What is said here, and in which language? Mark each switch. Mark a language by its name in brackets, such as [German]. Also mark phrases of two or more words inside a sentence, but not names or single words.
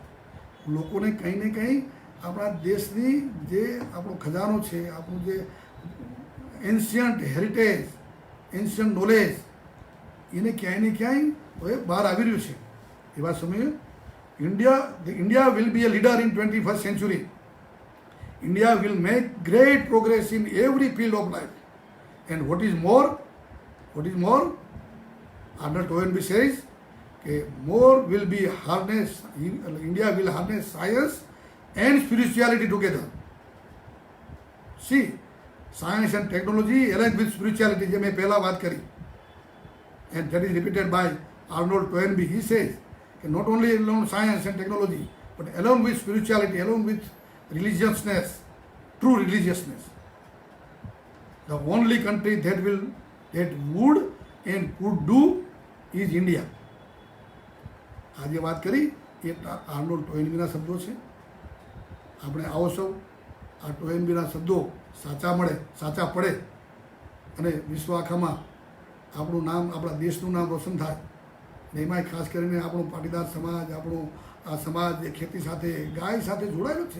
[Gujarati] લોકોને કંઈ ને કંઈ આપણા દેશની જે આપણો ખજાનો છે, આપણું જે [English] ancient heritage, ancient knowledge, [Gujarati] એને ક્યાંય ને ક્યાંય હવે બહાર આવી રહ્યું છે. એવા સમયે [English] India will be a leader in 21st century. India will make great progress in every field of life. And what is more, Arnold Toynbee says, more will be harnessed, India will harness science and spirituality together. See, science and technology along with spirituality, [Gujarati] જે મેં પહેલા વાત કરી, [English] and that is repeated by Arnold Toynbee. He says, not only along science and technology, but along with spirituality, along with religiousness, true religiousness. The only country that would and could do is India. [Gujarati] આજે વાત કરી એ આર્નોલ્ડ ટોયનબીના શબ્દો છે. આપણે આવો સૌ આ ટોયનબીના શબ્દો સાચા મળે, સાચા પડે અને વિશ્વ આખામાં આપણું નામ, આપણા દેશનું નામ રોશન થાય. ને એમાંય ખાસ કરીને આપણો પાટીદાર સમાજ, આપણો આ સમાજ જે ખેતી સાથે, ગાય સાથે જોડાયેલો છે.